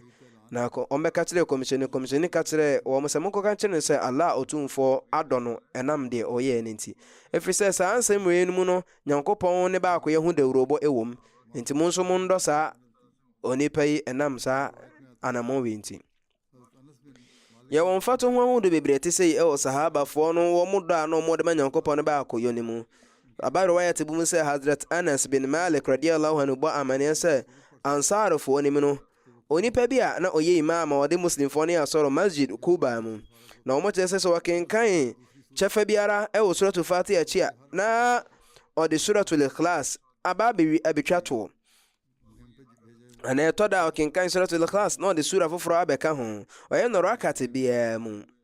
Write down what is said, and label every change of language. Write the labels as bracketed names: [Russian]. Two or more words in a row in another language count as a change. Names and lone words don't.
[Akan] Na ɔmbɛka kyerɛ kɔmhyɛni ka kyerɛ wɔn sɛ monkɔka kyerɛ no sɛ Allah Otumfoɔ adɔ no ɛnam deɛ ɔyɛɛ no nti, ɛfiri sɛ saa nsɛm wei no mu no Nyankopɔn ne baako yɛ ho dawurobɔ ɛwɔ mu, nti mo nso mondɔ saa onipa yi ɛnam saa anammɔn wei nti. Yɛwɔ mfato ho ahodo bebree te sɛ ɛwɔ sahabafoɔ no wɔn dɔ a na wɔde ma Nyankopɔn no baako yɔ ne mu. Abaro wayɛ te bu mu sɛ Hazrat Anas bin Malik [Arabic] رضي الله عنه [Akan] bɔ amanneɛ sɛ ansarfoɔ ne mu no onipa bi a na ɔyɛ imam a ɔde muslimfoɔ no asɔrɔ masjid Kuba mu, na wɔn kyerɛ sɛ wɔkenkan kyɛfa biara ɛwɔ suratul Fatiha akyi a na ɔde suratul Ikhlas aba abɛtwa toɔ. Ana ɛtɔ da ɔkenkan suratul Ikhlas na ɔde sura foforɔ abɛka ho, ɔyɛ no rakat biara mu.